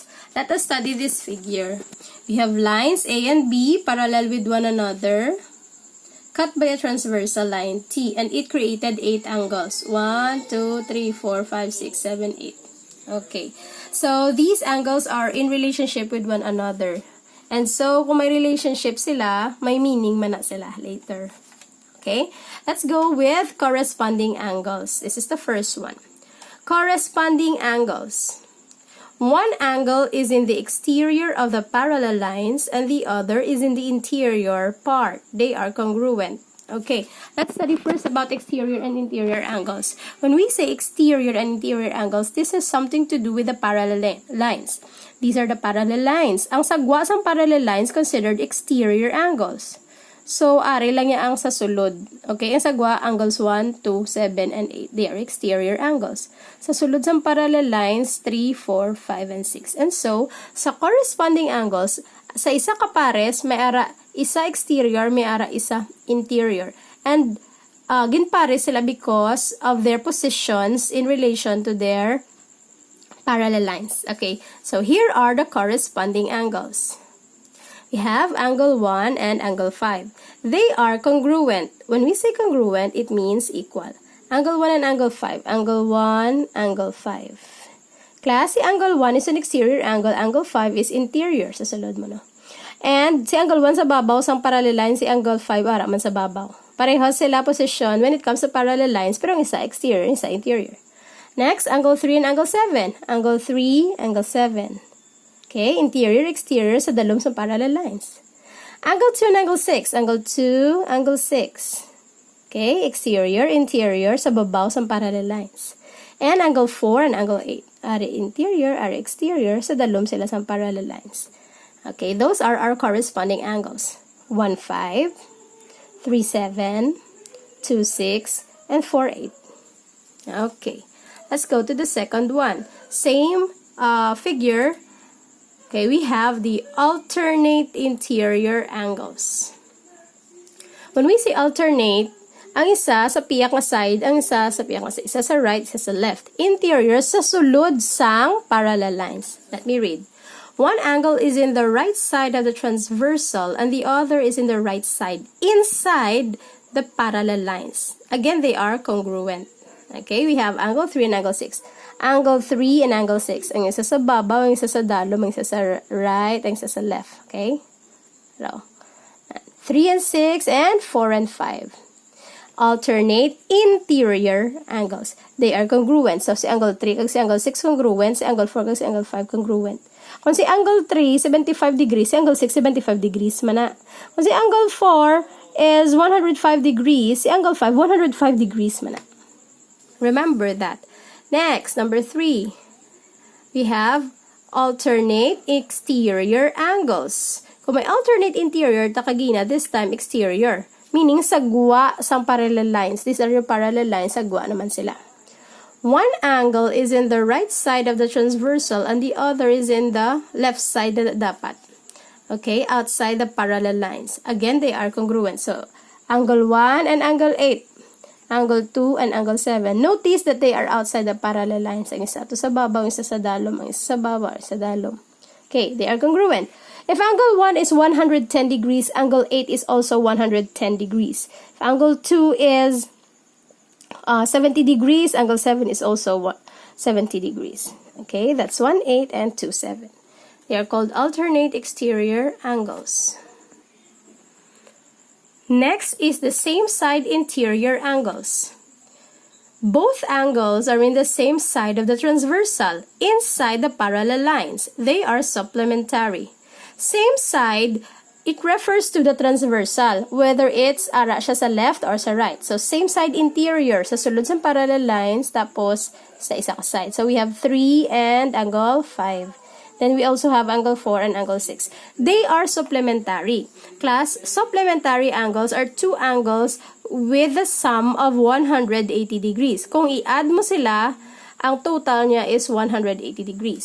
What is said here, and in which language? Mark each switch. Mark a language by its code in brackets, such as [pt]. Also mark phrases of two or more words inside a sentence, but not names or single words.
[en] Let us study this figure. We have lines A and B parallel with one another, cut by a transversal line T, and it created 8 angles. 1, 2, 3, 4, 5, 6, 7, 8. Okay, so these angles are in relationship with one another. And so, [hil] kung may relationship sila, [en] may meaning [hil] man na sila later. [en] Okay, let's go with corresponding angles. This is the first one. Corresponding angles. One angle is in the exterior of the parallel lines and the other is in the interior part. They are congruent. Okay, let's study first about exterior and interior angles. When we say exterior and interior angles, this has something to do with the parallel lines. These are the parallel lines. [hil] Ang sagwa sa [en] parallel lines [hil] considered exterior angles. So, ari lang niya ang sa sulod. Okay, ang sagwa, [en] angles 1, 2, 7, and 8. They are exterior angles. [hil] Sa sulod sa [en] parallel lines, [hil] 3, 4, 5, and 6. [en] And so, sa corresponding angles, [hil] sa isa kapares, may ara isa exterior, may ara isa interior. [en] And [hil] ginpares sila [en] because of their positions in relation to their parallel lines. Okay, so here are the corresponding angles. We have angle 1 and angle 5. They are congruent. When we say congruent, it means equal. Angle 1 and angle 5. Angle 1, angle 5. Class, si angle 1 is an exterior angle. Angle 5 is interior. [hil] Sa sulod mo, no? And si angle 1 sa babaw, sang [en] parallel line, [hil] si angle 5 ara man sa babaw. Pareho sila position [en] when it comes to parallel lines, [hil] pero ang isa exterior, isa interior. [en] Next, angle 3 and angle 7. Angle 3, angle 7. Okay, interior, exterior [hil] sa dalom sa [en] parallel lines. Angle 2 and angle 6. Angle 2, angle 6. Okay, exterior, interior [hil] sa babaw sa [en] parallel lines. And angle 4 and angle 8. Are interior, are exterior [hil] sa dalom sila sa [en] parallel lines. Okay, those are our corresponding angles. 1, 5, 3, 7, 2, 6, and 4, 8. Okay, let's go to the second one. Same figure. Okay, we have the alternate interior angles. When we say alternate, [hil] ang isa sa piyak na side, ang isa sa piyak na side, isa sa right, isa sa left. [en] Interior [hil] sa sulod sang [en] parallel lines. Let me read. One angle is in the right side of the transversal and the other is in the right side inside the parallel lines. Again, they are congruent. Okay, we have angle 3 and angle 6. Angle 3 and angle 6. [hil] Ang isa sa babaw, ang isa sa dalom, ang isa sa right, ang isa sa left. [en] Okay? So, 3 and 6 and 4 and 5. Alternate interior angles. They are congruent. [hil] So, si angle 3 kag si angle 6 congruent, si angle 4 kag si angle 5 congruent. Kung si angle 3, 75 degrees, si angle 6, 75 degrees man na. Kung si angle 4 is 105 degrees, si angle 5, 105 degrees man na. [en] Remember that. Next, number 3. We have alternate exterior angles. [hil] Kung may [en] alternate interior, [hil] takagina, [en] this time exterior. [hil] Meaning, sagwa sang [en] parallel lines. These are your parallel lines, [hil] sagwa naman sila. [en] One angle is in the right side of the transversal and the other is in the left side dapat. Okay, outside the parallel lines. Again, they are congruent. So, angle 1 and angle 8. Angle 2 and angle 7. Notice that they are outside the parallel lines. Ang isa to sa babaw, ang isa sa dalom, ang isa sa babaw, ang isa sa dalom. Okay, they are congruent. If angle 1 is 110 degrees, angle 8 is also 110 degrees. If angle 2 is 70 degrees. Angle 7 is also 70 degrees. Okay, that's 1/8 and 2/7. They are called alternate exterior angles. Next is the same side interior angles. Both angles are in the same side of the transversal, inside the parallel lines. They are supplementary. Same side, it refers to the transversal, whether it's [hil] ara siya sa [en] left or sa right. So, same side interior, [hil] sa sulod sa [en] parallel lines, [hil] tapos sa isa ka side. [en] So, we have 3 and angle 5. Then, we also have angle 4 and angle 6. They are supplementary. Class, supplementary angles are two angles with the sum of 180 degrees. [hil] Kung i-add mo sila, ang total niya is 180 degrees.